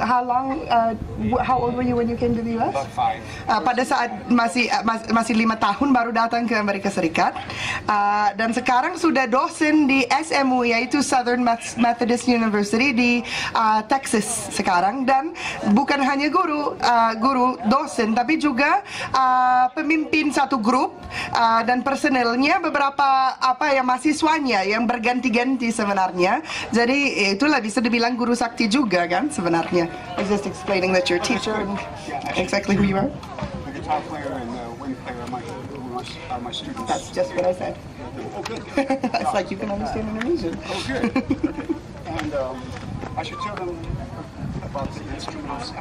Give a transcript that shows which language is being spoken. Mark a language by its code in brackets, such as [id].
[en] How old were you when you came to the US? About 5. [id] Pada saat masih 5 tahun baru datang ke Amerika Serikat, dan sekarang sudah dosen di SMU, yaitu Southern Methodist University di Texas sekarang, dan bukan hanya guru dosen, tapi juga pemimpin satu grup dan personelnya beberapa mahasiswanya yang berganti-ganti sebenarnya. Jadi itulah bisa dibilang guru sakti juga kan sebenarnya. [en] I was just explaining that you're a teacher and exactly who you are. The guitar player and the wind player are my students. That's just what I said. Oh, good. It's like you can understand Indonesian. Oh, good. And I should tell them about the instruments.